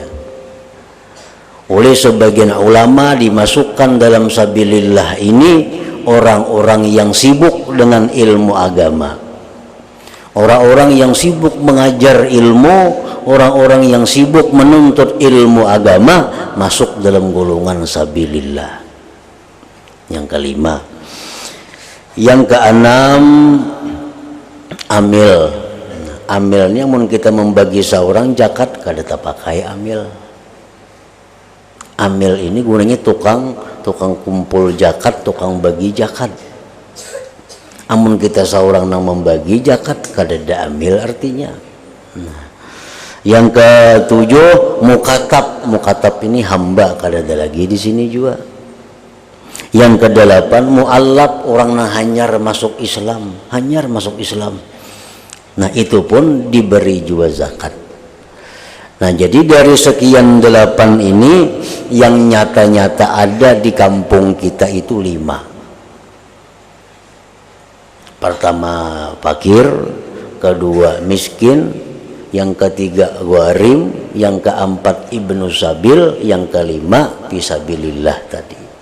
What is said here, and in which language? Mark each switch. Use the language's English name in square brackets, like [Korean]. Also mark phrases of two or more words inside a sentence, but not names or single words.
[Indonesian] Oleh sebagian ulama dimasukkan dalam sabilillah ini orang-orang yang sibuk dengan ilmu agama, orang-orang yang sibuk mengajar ilmu, orang-orang yang sibuk menuntut ilmu agama masuk dalam golongan sabilillah. Yang kelima. Yang keenam, amil. [Banjar] Amilnya mun kita membagi seorang zakat kada pakai amil. [Indonesian] Amil ini gunanya tukang kumpul zakat, tukang bagi zakat. [Banjar] Amun kita seorang nang membagi zakat kada ada amil artinya. Yang ketujuh, mukatab ini hamba kada ada lagi di sini juga. Yang kedelapan, mu'allaf, orang nang hanyar masuk Islam. [Indonesian] Nah itu pun diberi juga zakat. Nah jadi dari sekian 8 ini yang nyata-nyata ada di kampung kita itu 5. Pertama fakir, kedua miskin, yang ketiga gharim, yang keempat [Arabic] ابن السبيل, [Indonesian] yang kelima fisabilillah tadi.